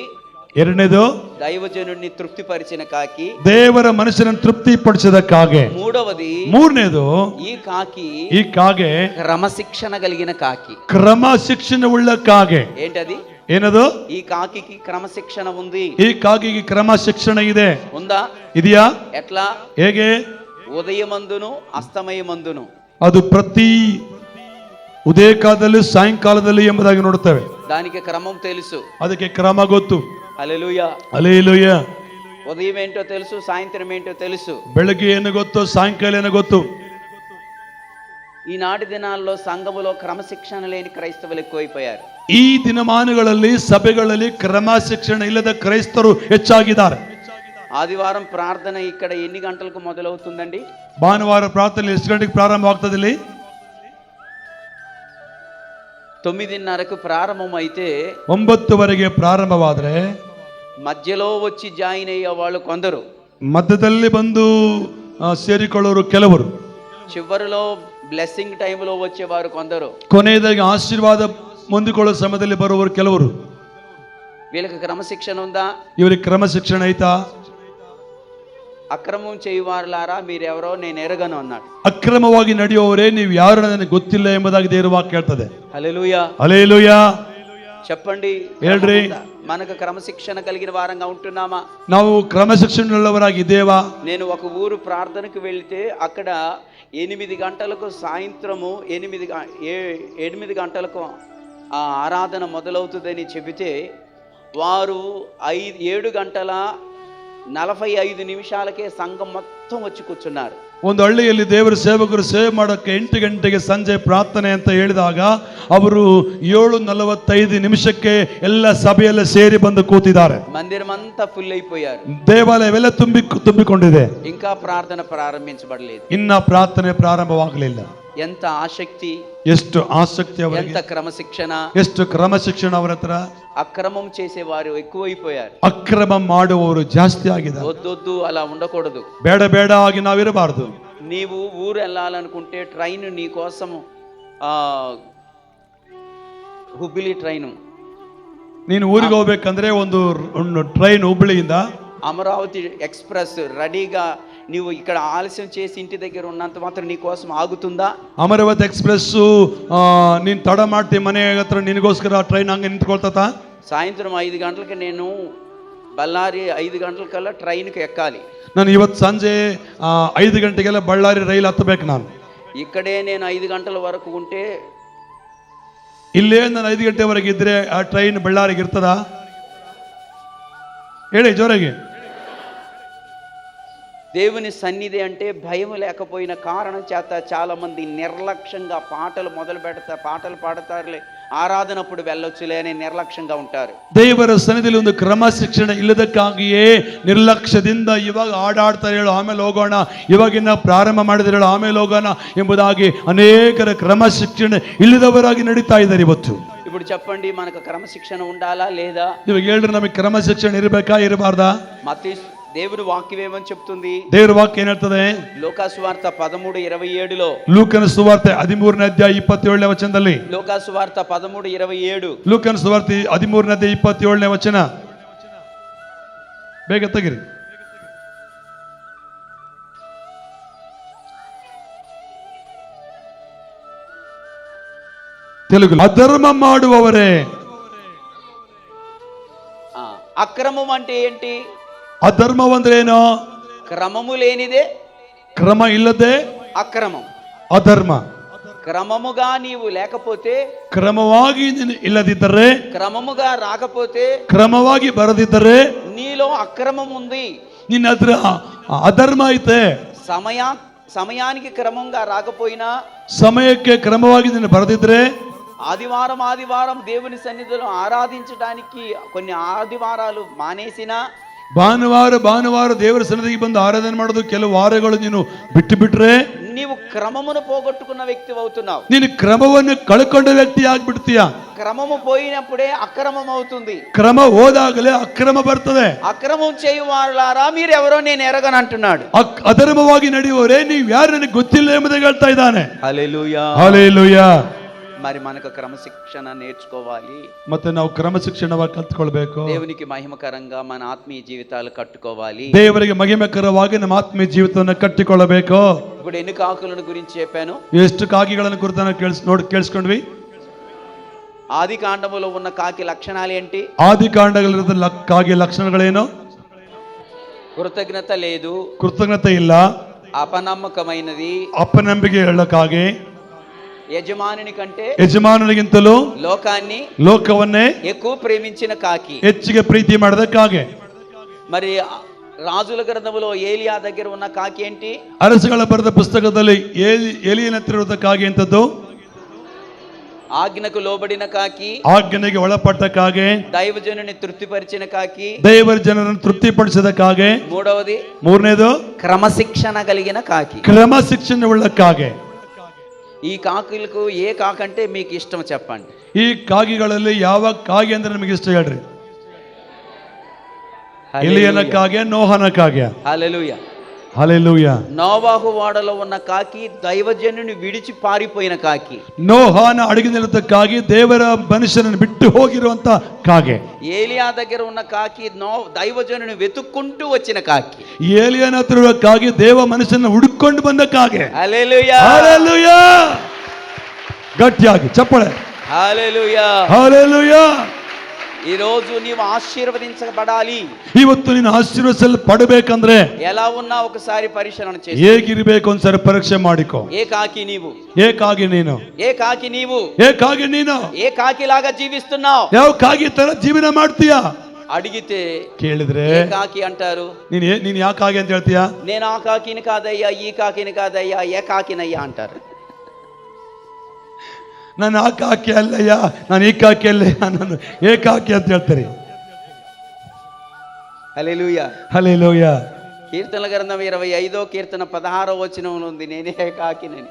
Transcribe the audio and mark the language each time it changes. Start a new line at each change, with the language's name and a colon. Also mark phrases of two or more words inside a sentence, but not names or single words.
Kannada: ಎರಡನೇದು
Telugu: దైవజనుని తృప్తిపరిచిన కాకి,
Kannada: ದೇವರ ಮನುಷ್ಯನನ್ನು ತೃಪ್ತಿಪಡಿಸಿದ ಕಾಗೆ.
Telugu: మూడవది
Kannada: ಮೂರನೇದು ಈ ಕಾಗೆ
Telugu: క్రమశిక్షణ కలిగిన కాకి.
Kannada: ಕ್ರಮಶಿಕ್ಷಣವುಳ್ಳ ಕಾಗೆ.
Telugu: ఏంటది?
Kannada: ಏನದು?
Telugu: ఈ కాకి క్రమశిక్షణ ఉంది.
Kannada: ಈ ಕಾಗಿಗೆ ಕ್ರಮಶಿಕ್ಷಣ ಇದೆ.
Telugu: ఉందా?
Kannada: ಇದೆಯಾ?
Telugu: ఎట్లా?
Kannada: ಹೇಗೆ?
Telugu: ఉదయమందును అస్తమయమందును,
Kannada: ಅದು ಪ್ರತಿ ಉದಯ ಕಾಲದಲ್ಲಿ ಸಾಯಂಕಾಲದಲ್ಲಿ ಎಂಬುದಾಗಿ ನೋಡುತ್ತೇವೆ.
Telugu: దానికి క్రమం తెలుసు,
Kannada: ಅದಕ್ಕೆ ಕ್ರಮ ಗೊತ್ತು.
Telugu: హల్లెలూయా,
Kannada: ಹಲ್ಲೆಲೂಯಾ.
Telugu: ఉదయం ఏంటో తెలుసు, సాయంత్రం ఏంటో తెలుసు.
Kannada: ಬೆಳಗ್ಗೆ ಏನು ಗೊತ್ತು, ಸಾಯಂಕಾಲ ಏನು ಗೊತ್ತು.
Telugu: ఈనాటి దినాల్లో సంఘములో క్రమశిక్షణ లేని క్రైస్తవులు ఎక్కువైపోయారు.
Kannada: ಈ ದಿನಮಾನಗಳಲ್ಲಿ ಸಭೆಗಳಲ್ಲಿ ಕ್ರಮಶಿಕ್ಷಣ ಇಲ್ಲದ ಕ್ರೈಸ್ತರು ಹೆಚ್ಚಾಗಿದ್ದಾರೆ.
Telugu: ఆదివారం ప్రార్థన ఇక్కడ ఎన్ని గంటలకు మొదలవుతుందండి?
Kannada: ಭಾನುವಾರ ಪ್ರಾರ್ಥನೆ ಎಷ್ಟು ಗಂಟೆಗೆ ಪ್ರಾರಂಭವಾಗ್ತದೆ? ಇಲ್ಲಿ
Telugu: 9:30కు ప్రారంభం అయితే
Kannada: 9:00ವರೆಗೆ ಪ್ರಾರಂಭವಾದರೆ
Telugu: మధ్యలో వచ్చి జాయిన్ అయ్యే వాళ్ళు కొందరు,
Kannada: ಮಧ್ಯದಲ್ಲಿ ಬಂದು ಸೇರಿಕೊಳ್ಳೋರು ಕೆಲವರು,
Telugu: చివరిలో బ్లెస్సింగ్ టైంలో వచ్చేవారు కొందరు,
Kannada: ಕೊನೆಯದಾಗಿ ಆಶೀರ್ವಾದ ಹೊಂದಿಕೊಳ್ಳೋ ಸಮಯದಲ್ಲಿ ಬರುವವರು ಕೆಲವರು.
Telugu: వీళ్ళకి క్రమశిక్షణ ఉందా?
Kannada: ಇವರಿಗೆ ಕ್ರಮಶಿಕ್ಷಣ ಐತಾ?
Telugu: అక్రమం చేయువారులారా మీరెవరో నేను ఎరగను అన్నాడు.
Kannada: ಅಕ್ರಮವಾಗಿ ನಡೆಯುವವರೇ ನೀವು ಯಾರು ನನಗೆ ಗೊತ್ತಿಲ್ಲ ಎಂಬುದಾಗಿ ದೇವರ ವಾಕ್ಯ ಹೇಳ್ತದೆ.
Telugu: హల్లెలూయా,
Kannada: ಹಲ್ಲೆಲೂಯಾ.
Telugu: చెప్పండి,
Kannada: ಹೇಳ್ರಿ,
Telugu: మనకు క్రమశిక్షణ కలిగిన వారంగా ఉంటున్నామా?
Kannada: ನಾವು ಕ್ರಮಶಿಕ್ಷಣವುಳ್ಳವರಾಗಿದ್ದೇವಾ?
Telugu: నేను ఒక ఊరు ప్రార్థనకు వెళ్తే అక్కడ 8 గంటలకు, సాయంత్రము 8 గంటలకు ఆ ఆరాధన మొదలవుతుందని చెబితే వారు 7:45 సంఘం మొత్తం వచ్చి కూర్చున్నారు.
Kannada: ಒಂದು ಹಳ್ಳಿಯಲ್ಲಿ ದೇವರ ಸೇವಕರು ಸೇವೆ ಮಾಡೋಕ್ಕೆ 8 ಗಂಟೆಗೆ ಸಂಜೆ ಪ್ರಾರ್ಥನೆ ಅಂತ ಹೇಳಿದಾಗ ಅವರು 7:45 ಎಲ್ಲ ಸಭೆಯೆಲ್ಲ ಸೇರಿ ಬಂದು ಕೂತಿದ್ದಾರೆ.
Telugu: మందిరం అంతా ఫుల్ అయిపోయారు.
Kannada: ದೇವಾಲಯವೆಲ್ಲ ತುಂಬಿಕೊಂಡಿದೆ.
Telugu: ఇంకా ప్రార్థన ప్రారంభించబడలేదు.
Kannada: ಇನ್ನ ಪ್ರಾರ್ಥನೆ ಪ್ರಾರಂಭವಾಗಲಿಲ್ಲ.
Telugu: ఎంత ఆసక్తి,
Kannada: ಎಷ್ಟು ಆಸಕ್ತಿ ಅವರಿಗೆ,
Telugu: ఎంత ಕ್ರಮಶಿಕ್ಷಣ,
Kannada: ಎಷ್ಟು ಕ್ರಮಶಿಕ್ಷಣ ಅವರ ಹತ್ರ.
Telugu: అక్రమం చేసేవారు ఎక్కువైపోయారు.
Kannada: ಅಕ್ರಮ ಮಾಡುವವರು ಜಾಸ್ತಿ ಆಗಿದ್ದಾರೆ.
Telugu: వద్దొద్దు, అలా ఉండకూడదు.
Kannada: ಬೇಡ ಬೇಡ ಆಗಿ ನಾವಿರಬಾರದು.
Telugu: నీవు ఊరు వెళ్ళాలనుకుంటే ట్రైన్ నీ కోసం ಹುಬ್ಬಳ್ಳಿ ಟ್ರೈನು,
Kannada: ನೀನು ಊರಿಗೆ ಹೋಗ್ಬೇಕಂದ್ರೆ ಒಂದು ಟ್ರೈನ್ ಹುಬ್ಬಳ್ಳಿಯಿಂದ
Telugu: అమరావతి ఎక్స్ప్రెస్ రెడీగా, నీవు ఇక్కడ ఆలస్యం చేసి ఇంటి దగ్గర ఉన్నంత మాత్రం నీ కోసం ఆగుతుందా?
Kannada: ಅಮರಾವತಿ ಎಕ್ಸ್ಪ್ರೆಸ್ ನೀನು ತಡ ಮಾಡ್ತೀವಿ ಮನೆ ಹತ್ರ, ನಿನಗೋಸ್ಕರ ಟ್ರೈನ್ ಹಂಗೆ ನಿಂತ್ಕೊಳ್ತಾ.
Telugu: సాయంత్రం 5 గంటలకి నేను బళ్ళారి 5 గంటలకల్లా ట్రైన్కి ఎక్కాలి.
Kannada: ನಾನು ಇವತ್ತು ಸಂಜೆ 5 ಗಂಟೆಗೆಲ್ಲ ಬಳ್ಳಾರಿ ರೈಲು ಹತ್ತಬೇಕು. ನಾನು
Telugu: ఇక్కడే నేను 5 గంటల వరకు ఉంటే,
Kannada: ಇಲ್ಲೇ ನಾನು 5 ಗಂಟೆವರೆಗೆ ಇದ್ರೆ ಆ ಟ್ರೈನ್ ಬಳ್ಳಾರಿಗೆ ಇರ್ತದಾ? ಹೇಳಿ ಜೋರಾಗಿ.
Telugu: దేవుని సన్నిధి అంటే భయం లేకపోయిన కారణం చేత చాలా మంది నిర్లక్ష్యంగా పాటలు మొదలు పెడతారు, పాటలు పాడతారులే, ಆರಾಧನప్పుడు వెళ్ళొచ్చులే అని ನಿರ್ಲಕ್ಷ್యంగా ఉంటారు.
Kannada: ದೇವರ ಸನ್ನಿಧಿಯಲ್ಲಿ ಒಂದು ಕ್ರಮಶಿಕ್ಷಣ ಇಲ್ಲದಕ್ಕಾಗಿಯೇ ನಿರ್ಲಕ್ಷ್ಯದಿಂದ ಇವಾಗ ಆಡಾಡ್ತಾರೆ, ಹೇಳು ಆಮೇಲೆ ಹೋಗೋಣ, ಇವಾಗಿನ ಪ್ರಾರಂಭ ಮಾಡಿದ್ರೆ ಹೇಳು ಆಮೇಲೆ ಹೋಗೋಣ ಎಂಬುದಾಗಿ ಅನೇಕರ ಕ್ರಮಶಿಕ್ಷಣ ಇಲ್ಲದವರಾಗಿ ನಡೀತಾ ಇದ್ದಾರೆ ಇವತ್ತು.
Telugu: ఇప్పుడు చెప్పండి, మనకు క్రమశిక్షణ ఉండాలా లేదా?
Kannada: ಇವಾಗ ಹೇಳ್ರಿ, ನಮಗೆ ಕ್ರಮಶಿಕ್ಷಣ ಇರಬೇಕಾ ಇರಬಾರ್ದಾ?
Telugu: మత్తయి దేవుని వాక్యం ఏమని చెప్తుంది?
Kannada: ದೇವರ ವಾಕ್ಯ ಏನ್ ಹೇಳ್ತದೆ?
Telugu: ಲೋಕಾಸುವಾರ್ತ 13:27లో,
Kannada: ಲೂಕನ ಸುವಾರ್ತೆ 13ನೇ ಅಧ್ಯಾಯ 27ನೇ ವಚನದಲ್ಲಿ,
Telugu: ಲೋಕಾಸುವಾರ್ತ 13:27,
Kannada: ಲೂಕನ ಸುವಾರ್ತೆ 13ನೇ ಅಧ್ಯಾಯ 27ನೇ ವಚನ, ಬೇಗ ತೆಗಿರಿ.
Telugu: తెలుగు అధర్మ ಮಾಡುವವರೇ. అక్రమం అంటే ఏంటి?
Kannada: అధర్మం ಅಂದ್ರೆ ಏನು?
Telugu: క్రమము లేనిదే,
Kannada: క్రమ ఇಲ್ಲದೆ
Telugu: అక్రమం.
Kannada: అధర్మ.
Telugu: క్రమముగా నీవు లేకపోతే,
Kannada: ಕ್ರಮವಾಗಿ ನೀನು ಇಲ್ಲದಿದ್ದರೆ,
Telugu: క్రమముగా రాకపోతే,
Kannada: ಕ್ರಮವಾಗಿ ಬರದಿದ್ದರೆ
Telugu: నీలో అక్రమం ఉంది.
Kannada: ನಿನ್ನ ಹತ್ರ ಅಧರ್ಮ ಐತೆ.
Telugu: సమయానికి క్రమంగా రాకపోయినా,
Kannada: ಸಮಯಕ್ಕೆ ಕ್ರಮವಾಗಿ ನೀನು ಬರದಿದ್ರೆ,
Telugu: ఆదివారం దేవుని సన్నిధిలో ఆరాధించడానికి కొన్ని ఆదివారాలు మానేసినా,
Kannada: ಭಾನುವಾರ ದೇವರ ಸನ್ನಿಧಿಗೆ ಬಂದು ಆರಾಧನೆ ಮಾಡೋದು ಕೆಲವು ವಾರಗಳು ನೀನು ಬಿಟ್ಟು ಬಿಟ್ರೆ,
Telugu: నీవు క్రమమును పోగొట్టుకున్న వ్యక్తి అవుతున్నావు.
Kannada: ನೀನು ಕ್ರಮವನ್ನು ಕಳ್ಕೊಂಡ ವ್ಯಕ್ತಿ ಆಗ್ಬಿಡ್ತೀಯ.
Telugu: క్రమము పోయినప్పుడే అక్రమం అవుతుంది.
Kannada: ಕ್ರಮ ಹೋದಾಗಲೇ ಅಕ್ರಮ ಬರ್ತದೆ.
Telugu: అక్రమం చేయువారులారా మీరెవరో నేను ఎరగను అంటున్నాడు.
Kannada: ಅಧರ್ಮವಾಗಿ ನಡೆಯುವವರೇ ನೀವು ಯಾರು ನನಗೆ ಗೊತ್ತಿಲ್ಲ ಎಂಬುದಾಗಿ ಹೇಳ್ತಾ ಇದ್ದಾನೆ.
Telugu: హల్లెలూయా,
Kannada: ಹಲ್ಲೆಲೂಯಾ.
Telugu: మరి మనకు క్రమశిక్షణ నేర్చుకోవాలి.
Kannada: ಮತ್ತೆ ನಾವು ಕ್ರಮಶಿಕ್ಷಣವಾಗಿ ಕಲ್ತ್ಕೊಳ್ಬೇಕು.
Telugu: దేవునికి మహిమకరంగా మన ఆత్మీయ జీవితాలు కట్టుకోవాలి.
Kannada: ದೇವರಿಗೆ ಮಹಿಮೆಕರವಾಗಿ ನಮ್ಮ ಆತ್ಮೀಯ ಜೀವಿತವನ್ನು ಕಟ್ಟಿಕೊಳ್ಳಬೇಕು.
Telugu: ఇప్పుడు ఎన్ని కాకులను గురించి చెప్పాను?
Kannada: ಎಷ್ಟು ಕಾಕಿಗಳನ್ನು ಕುರಿತು ನಾವು ಕೇಳಿಸ್ಕೊಂಡ್ವಿ.
Telugu: ఆది కాండములో ఉన్న కాకి లక్షణాలు ఏంటి?
Kannada: ಆದಿ ಕಾಂಡಗಳಿರುವ ಕಾಗೆ ಲಕ್ಷಣಗಳೇನು?
Telugu: కృతజ్ఞత లేదు,
Kannada: ಕೃತಜ್ಞತೆ ಇಲ್ಲ,
Telugu: అపనమ్మకమైనది,
Kannada: ಅಪನಂಬಿಕೆ ಹೇಳೋ ಕಾಗೆ,
Telugu: యజమానుని కంటే
Kannada: ಯಜಮಾನನಿಗಿಂತಲೂ ಲೋಕವನ್ನೇ
Telugu: ఎక్కువ ప్రేమించిన కాకి,
Kannada: ಹೆಚ್ಚಿಗೆ ಪ್ರೀತಿ ಮಾಡಿದ ಕಾಗೆ.
Telugu: మరి రాజుల గ్రంథములో ఏలియా దగ్గర ఉన్న కాకి ఏంటి?
Kannada: ಅರಸುಗಳ ಬರೆದ ಪುಸ್ತಕದಲ್ಲಿ ಏಲಿಯನ ಹತ್ರ ಇರುವ ಕಾಗೆ ಎಂತದ್ದು?
Telugu: ఆజ్ఞకు లోబడిన కాకి,
Kannada: ಆಜ್ಞೆಗೆ ಒಳಪಟ್ಟ ಕಾಗೆ,
Telugu: దైవజనుని తృప్తిపరిచిన కాకి,
Kannada: ದೇವರ ಜನರನ್ನು ತೃಪ್ತಿಪಡಿಸಿದ ಕಾಗೆ, ಮೂರನೇದು
Telugu: క్రమశిక్షణ కలిగిన కాకి.
Kannada: ಕ್ರಮಶಿಕ್ಷಣ ಉಳ್ಳ ಕಾಗೆ.
Telugu: ఈ కాకులకు ఏ కాకి అంటే మీకు ఇష్టం చెప్పండి.
Kannada: ಈ ಕಾಗಿಗಳಲ್ಲಿ ಯಾವ ಕಾಗೆ ಅಂದ್ರೆ ನಿಮಗೆ ಇಷ್ಟ ಹೇಳ್ರಿ? ಎಲಿಯನ ಕಾಗೆ, ನೋಹನ ಕಾಗೆ?
Telugu: హల్లెలూయా,
Kannada: హల్లెలూయా.
Telugu: నోవాహు వాడలో ఉన్న కాకి దైవజనుని విడిచి పారిపోయిన కాకి.
Kannada: ನೋಹನ ಅಡಗಿನಿರುತ್ತ ಕಾಗೆ, ದೇವರ ಮನುಷ್ಯನನ್ನು ಬಿಟ್ಟು ಹೋಗಿರುವಂತ ಕಾಗೆ.
Telugu: ఏలియా దగ్గర ఉన్న కాకి దైవజనుని వెతుక్కుంటూ వచ్చిన కాకి.
Kannada: ಏಲಿಯನ ಹತ್ರ ಇರುವ ಕಾಗೆ ದೇವ ಮನುಷ್ಯನ ಹುಡುಕೊಂಡು ಬಂದ ಕಾಗೆ.
Telugu: హల్లెలూయా,
Kannada: హల్లెలూయಾ. ಗಟ್ಟಿಯಾಗಿ ಚಪ್ಪಳೆ.
Telugu: హల్లెలూయా,
Kannada: హల్లెలూయా.
Telugu: ఈ రోజు నీవు ఆశీర్వదించబడాలి.
Kannada: ಇವತ್ತು ನೀನು ಆಶೀರ್ವದಿಸಲ್ಪಡಬೇಕಂದ್ರೆ
Telugu: ఎలా ఉన్నా ఒకసారి పరిశీలన చేయి.
Kannada: ಹೇಗಿರಬೇಕು ಒಂದ್ಸರಿ ಪರೀಕ್ಷೆ ಮಾಡಿಕೋ.
Telugu: ఏ కాకి నీవు?
Kannada: ఏ ಕಾಗೆ ನೀನು?
Telugu: ఏ కాకి నీవు?
Kannada: ఏ ಕಾಗೆ ನೀನು?
Telugu: ఏ కాకిలాగా జీవిస్తున్నావు?
Kannada: ಯಾವ ಕಾಗೆ ತರ ಜೀವನ ಮಾಡ್ತೀಯಾ?
Telugu: అడిగితే
Kannada: ಕೇಳಿದ್ರೆ
Telugu: ఏ కాకి అంటారు?
Kannada: ನೀನ್ ಯಾವ ಕಾಗೆ ಅಂತ ಹೇಳ್ತೀಯಾ?
Telugu: నేను ఆ కాకిని కాదయ్యా, ఈ కాకిని కాదయ్యా, ఏ కాకినయ్యా అంటారు.
Kannada: ನಾನು ಆ ಕಾಕಿ ಅಲ್ಲಯ್ಯ, ನಾನು ಈ ಕಾಕಿ ಅಲ್ಲಯ್ಯ, ನಾನು ಏ ಕಾಕಿ ಅಂತ ಹೇಳ್ತಾರೆ.
Telugu: హల్లెలూయా,
Kannada: హల్లెలూయా.
Telugu: కీర్తనల గ్రంథం 25వ కీర్తన 16వ వచనంలో ఉంది, నేనే కాకినని.